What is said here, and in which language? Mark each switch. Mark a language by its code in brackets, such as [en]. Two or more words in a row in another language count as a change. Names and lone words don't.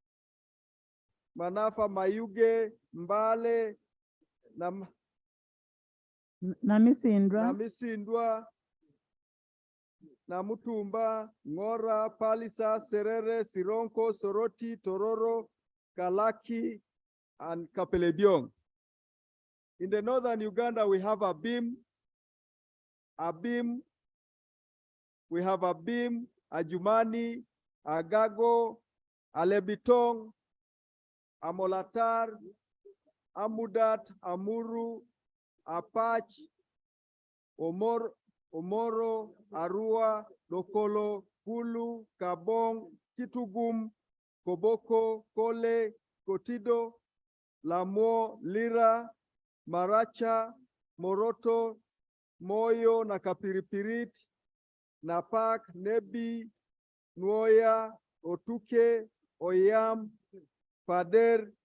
[en] Mayuge, Mbale, Namisindwa, Namutumba, Ngora, Palisa, Serere, Sironko, Soroti, Tororo, Kalaki, and Kapelebiong. In the northern Uganda, we have Abim, we have Abim, Ajumani, Agago, Alebitong, Amolatar, Amudat, Amuru, Apach, Omoro, Arua, Lokolo, Kulu, Kabong, Kitugum, Koboko, Kole, Kotido, Lamo, Lira, Maracha, Moroto, Moyo, Nakapiripirit, Napak, Nebi, Nuoya, Otuke, Oyam, Pader,